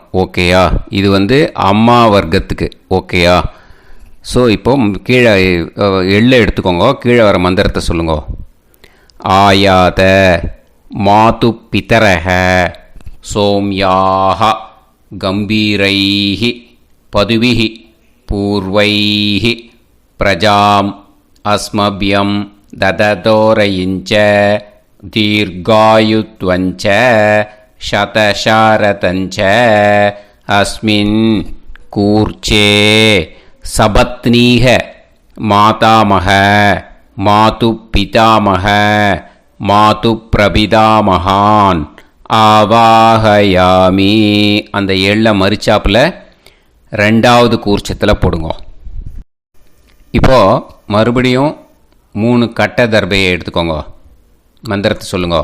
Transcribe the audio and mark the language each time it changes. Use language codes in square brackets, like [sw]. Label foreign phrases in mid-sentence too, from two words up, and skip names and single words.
[ta] ஓகேயா? இது அம்மா வர்க்கத்துக்கு. ஓகேயா? ஸோ இப்போ கீழே எள்ளை எடுத்துக்கோங்க. கீழே வர மந்திரத்தை சொல்லுங்க. [sa] आयात मातु पितरः सोम्याक गम्भीरैः पदुभिः पूर्वैः प्रजाम् अस्मभ्यं ददतोरयिञ्च दीर्घायुत्वञ्च शतशारतञ्च अस्मिन् कूर्चे सपत्नीः मातामह मातुपितामह मातुप्रपितामहान् आवाहयामि. [ta] அந்த எள்ள மரிச்சாப்பில் ரெண்டாவது கூர்ச்சத்தில் போடுங்க. இப்போது மறுபடியும் 3 கட்ட தர்பையை எடுத்துக்கோங்க. மந்திரத்தை சொல்லுங்க.